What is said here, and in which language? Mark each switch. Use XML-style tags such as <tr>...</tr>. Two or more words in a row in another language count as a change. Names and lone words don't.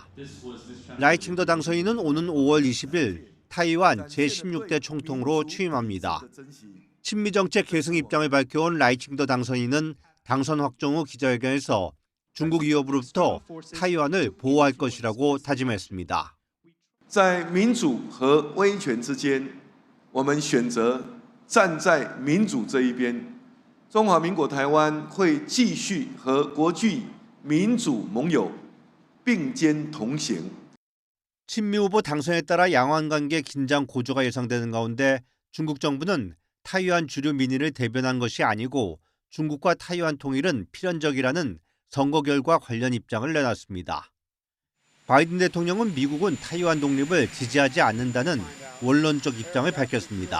<ko>라이칭더 당선인은 오는 5월 20일 타이완 제16대 총통으로 취임합니다. 친미정책 계승 입장을 밝혀온 라이칭더 당선인은 당선 확정 후 기자회견에서 중국 위협으로부터 타이완을 보호할 것이라고 다짐했습니다.</ko> <zh>在民主和威权之间，我们选择站在民主这一边。中华民国台湾会继续和国际民主盟友并肩同行。</zh> <ko>친미 후보 당선에 따라 양안 관계 긴장 고조가 예상되는 가운데 중국 정부는 타이완 주류 민의를 대변한 것이 아니고 중국과 타이완 통일은 필연적이라는 선거 결과 관련 입장을 내놨습니다. 바이든 대통령은 미국은 타이완 독립을 지지하지 않는다는 원론적 입장을 밝혔습니다.</ko>